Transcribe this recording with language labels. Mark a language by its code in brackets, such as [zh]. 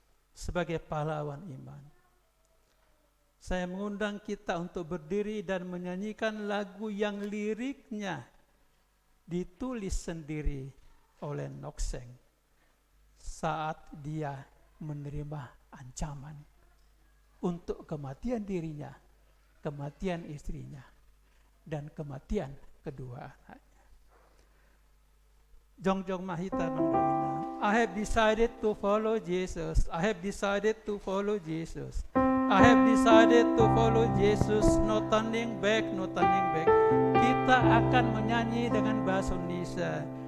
[id] sebagai pahlawan iman, saya mengundang kita untuk berdiri dan menyanyikan lagu yang liriknya ditulis sendiri oleh Dokseng saat dia menerima ancaman untuk kematian dirinya, kematian istrinya, dan kematian kedua anaknya. Jongjong Mahita Mangdoina. [en] I have decided to follow Jesus. I have decided to follow Jesus. I have decided to follow Jesus. No turning back, no turning back. [id] Kita akan menyanyi dengan bahasa Indonesia.